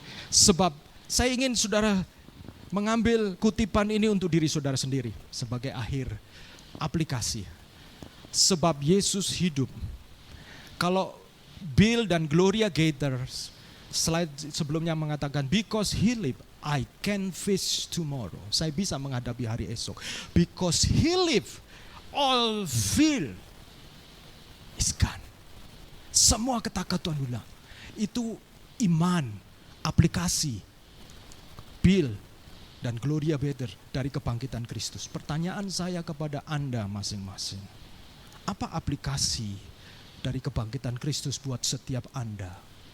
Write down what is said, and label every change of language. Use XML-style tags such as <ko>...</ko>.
<id>Sebab saya ingin saudara mengambil kutipan ini untuk diri saudara sendiri sebagai akhir aplikasi. Sebab Yesus hidup. Kalau Bill dan Gloria Gaither slide sebelumnya mengatakan,</id> <en>because He live, I can face tomorrow.</en> <id>Saya bisa menghadapi hari esok.</id> <en>Because He live, all fear is gone.</en> <id>Semua ketakutan hilang. Itu iman, aplikasi Bill dan Gloria Gaither dari kebangkitan Kristus. Pertanyaan saya kepada Anda masing-masing, apa aplikasi dari kebangkitan Kristus buat setiap Anda?</id>